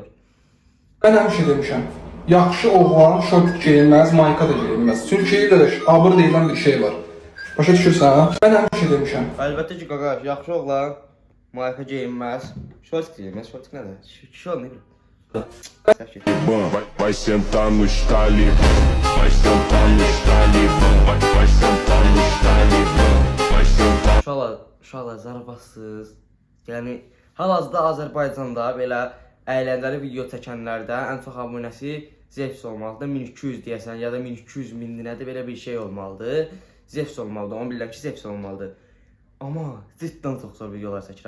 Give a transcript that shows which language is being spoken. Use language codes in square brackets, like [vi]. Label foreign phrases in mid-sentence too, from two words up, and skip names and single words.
[az] Ben həmişə demişəm, yaxşı oğlan şort geyinməz, mayka da geyinməz. Türkiyədə də abır deyilən bir şey var. Başa düşürsən? Ben həmişə demişəm. Əlbəttə ki, qaqaş, yaxşı oğlan mayka geyinməz. Şort geyinməz, şort nədir? Şort nə bilir? [pt] Vai sentar no talibã, vai sentar no talibã, vai sentar no talibã, vai sentar. [az] Uşaqlar zarabatsız. Yəni hal-hazırda Azərbaycanda belə əyləncəli video çəkənlərdə ən çox abunəsi Zevs olmalıdır. 1200 deyəsən ya da 1200 min nədir belə bir şey olmalıdır. Zevs olmalıdır. Onu bilirəm ki, Zevs olmalıdır. Amma cidden çox zor videolar çəkir.